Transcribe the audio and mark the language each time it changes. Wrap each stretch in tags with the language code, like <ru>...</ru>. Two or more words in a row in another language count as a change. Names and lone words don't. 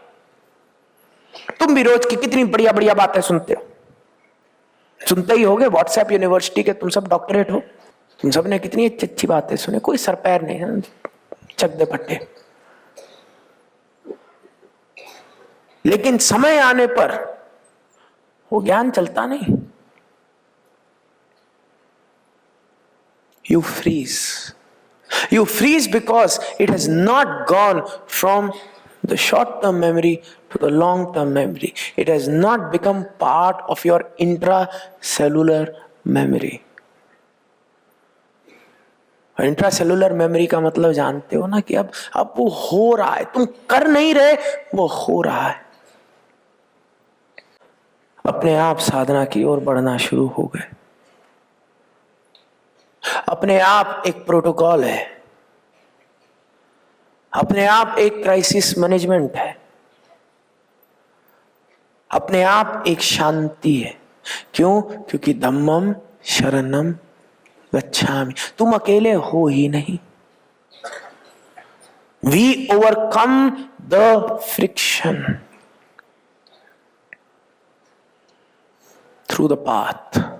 <hi>तुम भी रोज की कितनी बढ़िया बढ़िया बातें सुनते हो, सुनते ही होगे,</hi> <en>WhatsApp University</en> <hi>के तुम सब डॉक्टरेट हो, तुम सब ने कितनी अच्छी अच्छी बातें सुने, कोई सर पैर नहीं है,</hi> <pa>ਚੱਕ ਦੇ ਪੱਟੇ।</pa> <hi>लेकिन समय आने पर वो ज्ञान चलता नहीं।</hi> <en>You freeze. You freeze because it has not gone from the short-term memory to the long-term memory. It has not become part of your intracellular memory. intracellular memory</en> <hi>का मतलब जानते हो ना, कि अब वो हो रहा है, तुम कर नहीं रहे, वो हो रहा है। अपने आप साधना की ओर बढ़ना शुरू हो गए। अपने आप एक प्रोटोकॉल है, अपने आप एक</hi> <en>crisis management</en> <hi>है, अपने आप एक शांति है। क्यों? क्योंकि</hi> <pi>धम्मम शरणम गच्छामि,</pi> <hi>तुम अकेले हो ही नहीं।</hi> <en>We overcome the friction through the path.</en>